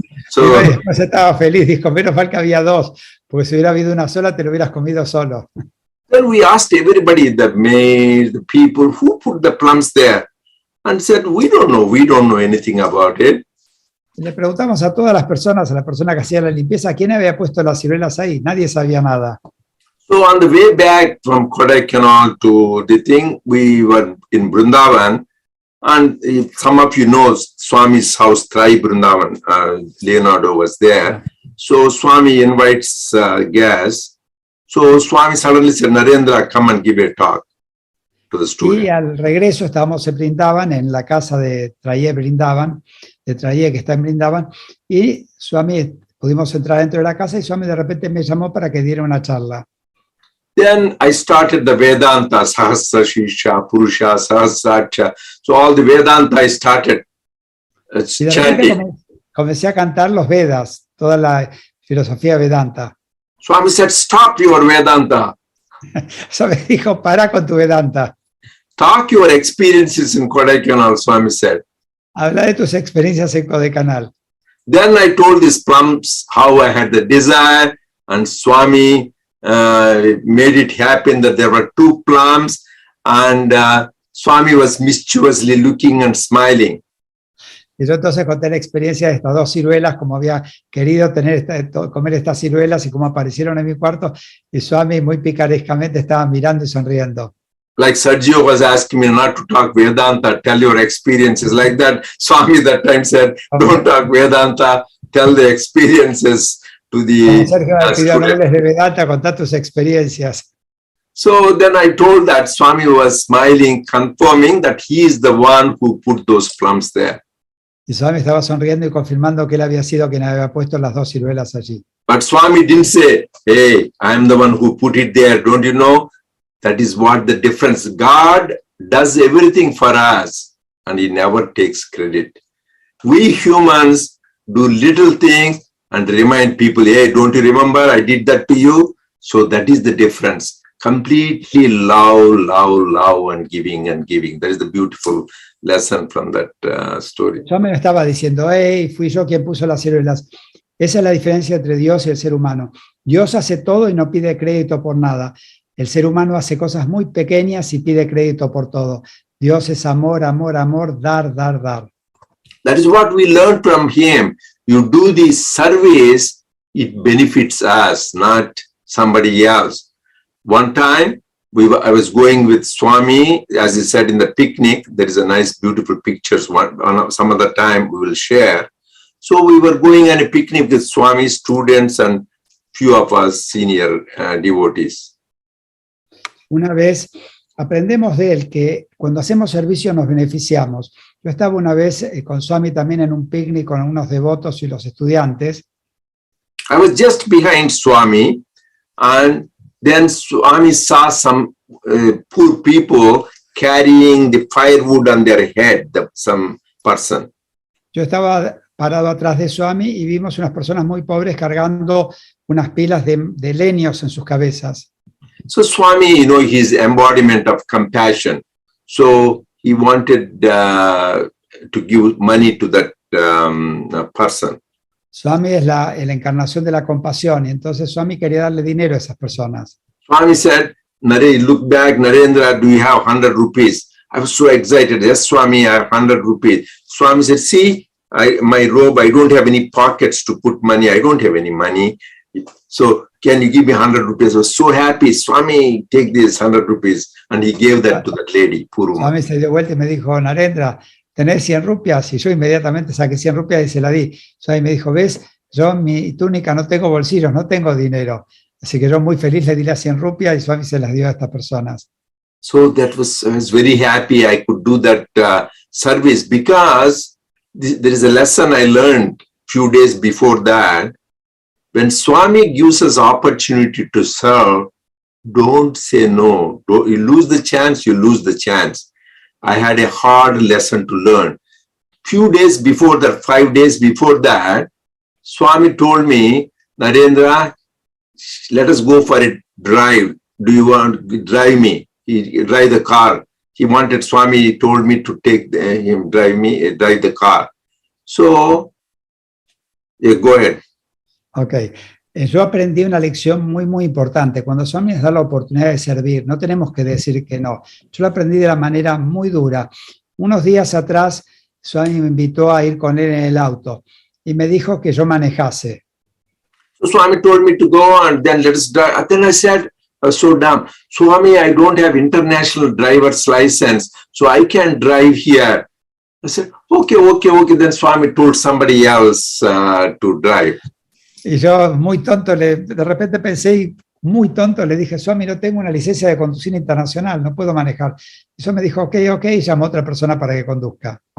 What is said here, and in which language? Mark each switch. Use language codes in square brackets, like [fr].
[en] So [es] Y después estaba feliz, dijo, menos mal que había 2, porque si hubiera habido una sola, te lo hubieras comido solo. [en] then we asked everybody, the maids, the people, who put the plums there? And said, we don't know anything about it. [es] Y le preguntamos a todas las personas, a la persona que hacía la limpieza, ¿quién había puesto las ciruelas ahí? Nadie sabía nada. [en] So on the way back from Kodaikanal to the thing, we were in Vrindavan, and some of you know Swami's house, Trai Vrindavan, Leonardo was there. So Swami invites guests. So Swami suddenly said, Narendra, come and give a talk to the students. [es] Y al regreso estábamos en Brindavan, en la casa de Traye Brindavan, que está en Brindavan, y Swami, pudimos entrar dentro de la casa y Swami de repente me llamó para que diera una charla. [en] Then I started the Vedanta, Sahasra Shisha, Purusha, Sahasracha. So all the Vedanta I started [es] Y de repente [en] chanting. [es] comencé a cantar los Vedas, toda la filosofía Vedanta. [en] Swami said, stop your Vedanta. [es] Swami dijo, para con tu Vedanta. [en] Talk your experiences in Kodaikanal, Swami said. [es] Habla de tus experiencias en Kodaikanal. [en] Then I told these plums how I had the desire, and Swami made it happen that there were 2 plums, and Swami was mischievously looking and smiling. [es] Y yo entonces conté la experiencia de estas 2 ciruelas, como había querido comer estas ciruelas y cómo aparecieron en mi cuarto, y Swami muy picarescamente estaba mirando y sonriendo. [en] Like Sergio was asking me not to talk Vedanta, tell your experiences. Like that, Swami that time said, don't talk Vedanta, tell the experiences to the [es] Sergio me pidió, no [en] students. [es] hables de Vedanta, contá tus experiencias. [en] So then I told that Swami was smiling, confirming that he is the one who put those plums there. [es] Y Swami estaba sonriendo y confirmando que él había sido quien había puesto las 2 ciruelas allí. [en] But Swami didn't say, hey, I'm the one who put it there. Don't you know? That is what the difference. God does everything for us and he never takes credit. We humans do little things and remind people, hey, don't you remember I did that to you? So that is the difference. Completely love, and giving. That is the beautiful lesson from that story. [es] Yo me estaba diciendo, hey, fui yo quien puso las ciruelas. Esa es la diferencia entre Dios y el ser humano. Dios hace todo y no pide crédito por nada. El ser humano hace cosas muy pequeñas y pide crédito por todo. Dios es amor, amor, amor, dar. [en] That is what we learned from him. You do this service, it benefits us, not somebody else. One time, I was going with Swami, as he said in the picnic. There is a nice, beautiful pictures. Some other time we will share. So we were going on a picnic with Swami students and few of us senior devotees. [es] Una vez aprendemos de él que cuando hacemos servicio nos beneficiamos. Yo estaba una vez con Swami también en un picnic con unos devotos y los estudiantes. [en] I was just behind Swami, and then Swami saw some poor people carrying the firewood on their head, some person. [es] Yo estaba parado atrás de Swami y vimos unas personas muy pobres cargando unas pilas de leños en sus cabezas. [en] So Swami, his embodiment of compassion. So he wanted to give money to that person. [es] Swami es la encarnación de la compasión y entonces Swami quería darle dinero a esas personas. [en] Swami said, look back, Narendra, do you have 100 rupees? I was so excited. Yes, Swami, I have 100 rupees. Swami said, see, my robe, I don't have any pockets to put money. I don't have any money. So can you give me 100 rupees? I was so happy. Swami, take this 100 rupees. And he gave that to that lady, poor woman. [es] Swami se dio vuelta y me dijo, Narendra, ¿tenés 100 rupias? Y yo inmediatamente saqué 100 rupias y se la di. Swami me dijo, ves, yo en mi túnica no tengo bolsillos, no tengo dinero. Así que yo muy feliz le di las 100 rupias y Swami se las dio a estas personas. [en] So I was very happy I could do that service, because there is a lesson I learned few days before that. When Swami gives us opportunity to serve, don't say no. You lose the chance, you lose the chance. I had a hard lesson to learn. Few days before that, 5 days before that, Swami told me, Narendra, let us go for a drive. Do you want to drive me? He drive the car. Swami told me to take him, drive the car. So, yeah, go ahead. [es] Ok, yo aprendí una lección muy importante. Cuando Swami nos da la oportunidad de servir, no tenemos que decir que no. Yo lo aprendí de la manera muy dura. Unos días atrás, Swami me invitó a ir con él en el auto y me dijo que yo manejase. [en] So Swami told me to go and then let us drive. And then I said, so damn, Swami, I don't have international driver's license, so I can't drive here. I said, okay. Then Swami told somebody else to drive. [es] Y yo muy tonto, de repente pensé, muy tonto, le dije, Swami, no tengo una licencia de conducir internacional, no puedo manejar. Y eso me dijo, ok, y llamó a otra persona para que conduzca.